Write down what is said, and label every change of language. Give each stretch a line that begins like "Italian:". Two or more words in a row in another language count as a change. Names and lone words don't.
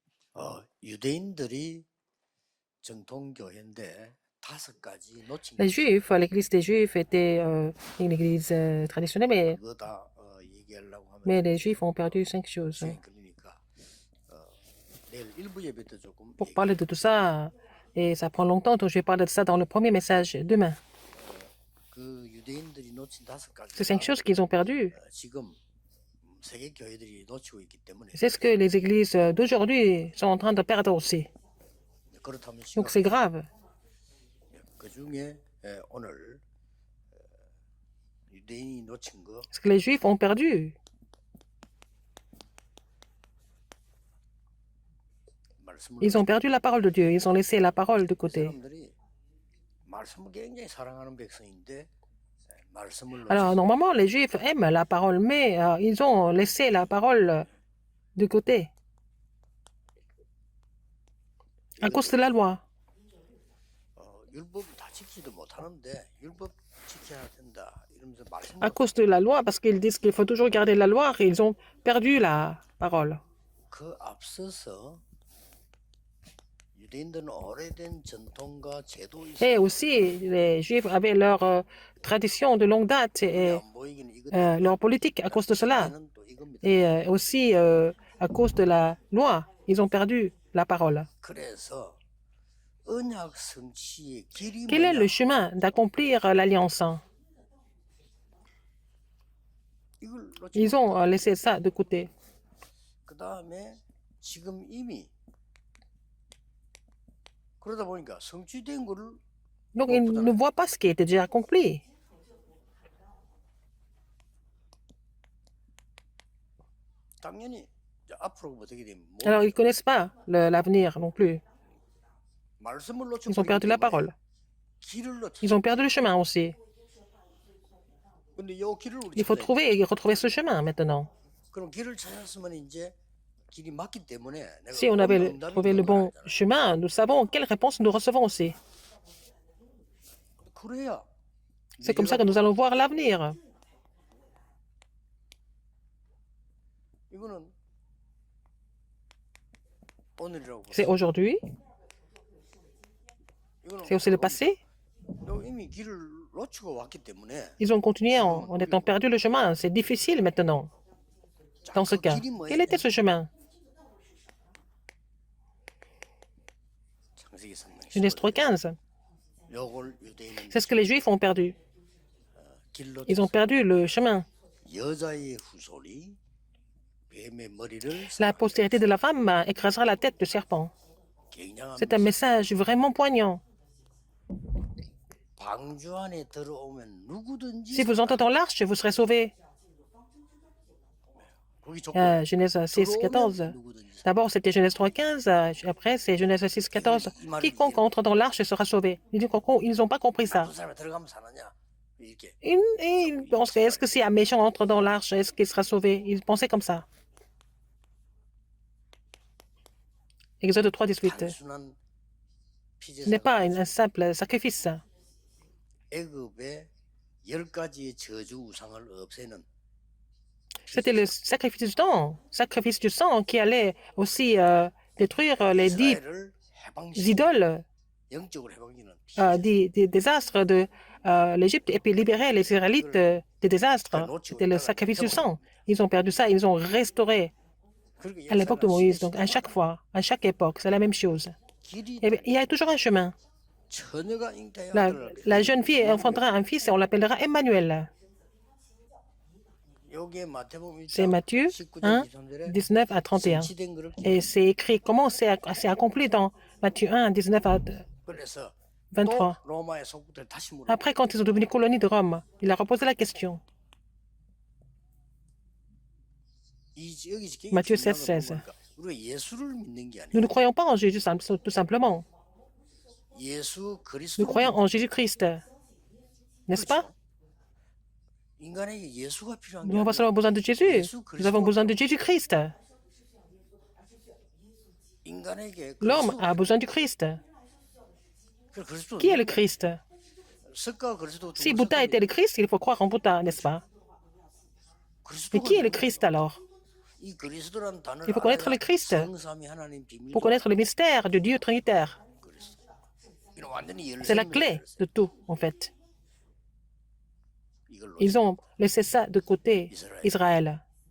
Korean: 유대인들이 정통교회인데 5가지 놓친 게
French: Les
Korean: 있어요.
French: Juifs, l'église des Juifs était une église traditionnelle,
Korean: 그거 다 얘기하려고
French: mais
Korean: 하면은
French: les
Korean: 이제
French: Juifs ont perdu 5 choses.
Korean: 시간이 걸리니까 내일 일부 예배 때 조금
French: Pour parler de tout
Korean: 얘기할게요.
French: ça, et ça prend longtemps, donc je vais parler de ça dans le premier message demain.
Korean: 그 유대인들이 놓친
French: Ces 5
Korean: 5가지가
French: choses qu'ils ont perdues,
Korean: 지금 세계 교회들이 놓치고 있기 때문에
French: c'est ce que les églises d'aujourd'hui sont en train de perdre aussi.
Korean: 그렇다면
French: Donc c'est
Korean: 심각해요.
French: grave.
Korean: 그 중에 오늘 유대인이 놓친 거
French: Ce que les Juifs ont perdu,
Korean: 말씀을
French: ils ont perdu la parole de Dieu, ils ont laissé la parole de
Korean: 이
French: côté.
Korean: 사람들이 말씀을 굉장히 사랑하는 백성인데 말씀을
French: Alors
Korean: 놓쳐서
French: normalement, les Juifs aiment la parole, mais ils ont laissé la parole de côté à cause de la loi.
Korean: 율법을 다 지키지도 못하는데 율법 지켜야 된다 이러면서
French: À
Korean: 말씀을
French: cause de la loi, parce qu'ils disent qu'il faut toujours garder la loi, ils ont perdu la parole.
Korean: 그 앞서서 유대인들은 오래된 전통과 제도
French: Et aussi, les Juifs avaient leur tradition de longue date et
Korean: 안 보이기는 이것
French: leur politique à cause de cela.
Korean: 또 이겁니다.
French: Et aussi à cause de la loi, ils ont perdu la parole.
Korean: 그래서 언약 성취의 길이
French: Quel est
Korean: 뭐냐?
French: le chemin d'accomplir l'alliance?
Korean: 이걸 놓치면
French: Ils ont laissé ça de côté.
Korean: 그 다음에 지금 이미 그러다 보니까 성취된 거를
French: Donc, ils ne voient pas ce qui était déjà accompli.
Korean: 당연히 이제 앞으로 어떻게 되면
French: Alors, ils ne connaissent pas l'avenir non plus.
Korean: 말씀을
French: Ils ont perdu la parole.
Korean: 길을 놓쳤어.
French: Ils ont perdu le chemin aussi.
Korean: 근데 요 길을 우리
French: Il faut
Korean: 찾아야 돼.
French: trouver et retrouver ce chemin maintenant.
Korean: 그럼 길을 찾았으면 이제 길이 맞기 때문에 내가
French: Si on
Korean: 어느
French: avait
Korean: 응답이
French: trouvé le
Korean: 있는 걸
French: bon
Korean: 알잖아.
French: chemin, nous savons quelle réponse nous recevons aussi.
Korean: 그래야
French: C'est comme ça que nous allons voir l'avenir.
Korean: 이거는 오늘이라고
French: C'est aujourd'hui,
Korean: 이거는
French: c'est aussi le passé.
Korean: 너 이미 길을 놓치고 왔기 때문에
French: Ils ont continué en étant perdu le chemin. C'est difficile maintenant,
Korean: 자,
French: dans ce
Korean: 그
French: cas.
Korean: 길이 뭐예요?
French: Quel était ce chemin?
Korean: 창세기 3장
French: Genèse 3.15.
Korean: 요걸 유대인은
French: C'est ce que les Juifs ont perdu.
Korean: 길
French: Ils ont
Korean: 놓쳤어.
French: perdu le chemin.
Korean: 여자의 후손이 뱀의 머리를
French: La postérité de la femme écrasera la tête du serpent.
Korean: 굉장한
French: C'est un message vraiment poignant.
Korean: 방주 안에 들어오면 누구든지
French: Si vous entrez dans l'arche, vous serez sauvés.
Korean: 거기 조건
French: Genèse 6.14.
Korean: 누구든지
French: D'abord, c'était Genèse 3.15. Après, c'est Genèse 6.14. Quiconque entre dans l'arche sera sauvé. Ils n'ont pas compris ça.
Korean: 나쁜 사람이 들어가면 사느냐 이렇게
French: Ils pensent, est-ce que si un méchant entre dans l'arche, est-ce qu'il sera sauvé? Ils pensaient comme ça. Exode 3.18.
Korean: 단순한
French: Ce n'est
Korean: 피제사가
French: pas un simple sacrifice.
Korean: 애굽의 10가지의 저주 우상을 없애는
French: C'était le sacrifice du sang qui allait aussi détruire les 10
Korean: 이스라엘을 해방시키는
French: idoles
Korean: 영적으로 해방시키는
French: des astres de l'Égypte et puis libérer les Israélites des désastres. C'était le sacrifice du sang. Ils ont perdu ça, ils ont restauré
Korean: 그렇게
French: à l'époque de
Korean: 역사가
French: Moïse. Donc à chaque fois, à chaque époque, c'est la même chose.
Korean: 길이
French: Et il y a toujours un chemin.
Korean: 처녀가 잉태의
French: La,
Korean: 아들을
French: la jeune fille enfantera un fils et on l'appellera Emmanuel.
Korean: 여기에 마태복음
French: C'est
Korean: 1장
French: Matthieu
Korean: 19절
French: 1,
Korean: 23절에
French: 19 à 31.
Korean: 성취된 거를
French: Et c'est écrit comment c'est accompli dans Matthieu 1, 19 à
Korean: 그래서 또
French: 23.
Korean: 로마의 속국들 다시 물어.
French: Après, quand ils ont devenu colonie de Rome, il leur a posé la question.
Korean: 여기
French: Matthieu
Korean: 중요한
French: 16,
Korean: 건
French: 16.
Korean: 뭐니까 우리가 예수를 믿는 게
French: Nous ne
Korean: 아니고
French: croyons pas en Jésus tout simplement.
Korean: 예수
French: Nous
Korean: 그리스도
French: croyons en Jésus-Christ. N'est-ce pas?
Korean: 인간에게 예수가 필요한 게
French: Nous n'avons pas
Korean: 아니라
French: seulement besoin de Jésus. Nous avons besoin de Jésus-Christ.
Korean: 인간에게
French: L'homme
Korean: 그리스도
French: a besoin du Christ.
Korean: 그리스도
French: Qui est le Christ?
Korean: 석가 그리스도
French: Si Bouddha était le Christ, il faut croire en Bouddha, n'est-ce pas? Mais
Korean: 그리스도가
French: qui est le Christ alors? Il faut connaître le Christ pour connaître le mystère de Dieu Trinitaire. C'est la clé de tout, en fait. Ils ont laissé ça de côté, Israël.